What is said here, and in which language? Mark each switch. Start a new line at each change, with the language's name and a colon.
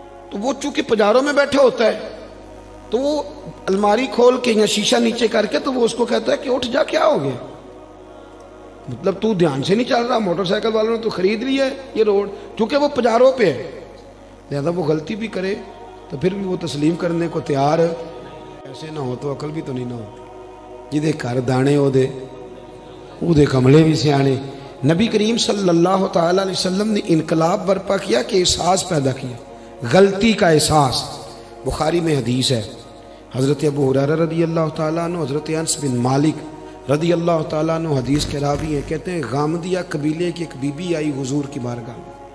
Urdu: تو وہ چونکہ پجاروں میں بیٹھے ہوتا ہے تو وہ الماری کھول کے یا شیشہ نیچے کر کے تو وہ اس کو کہتا ہے کہ اٹھ جا, کیا ہو گیا, مطلب تو دھیان سے نہیں چل رہا. موٹر سائیکل والوں نے تو خرید لی ہے یہ روڈ, چونکہ وہ پجاروں پہ ہے, لہذا وہ غلطی بھی کرے تو پھر بھی وہ تسلیم کرنے کو تیار ہے. ایسے نہ ہو تو عقل بھی تو نہیں نہ ہوتی.
Punjabi: جدے کر دانے او دے کملے بھی سیانے.
Urdu: نبی کریم صلی اللہ تعالی علیہ وسلم نے انقلاب برپا کیا کہ احساس پیدا کیا, غلطی کا احساس. بخاری میں حدیث ہے, حضرت ابو ہریرہ رضی اللہ تعالیٰ عنہ, حضرت انس بن مالک رضی اللہ تعالیٰ عنہ حدیث کے راوی ہیں. کہتے ہیں غامدیہ قبیلے کی ایک بی بی آئی حضور کی بارگاہ میں.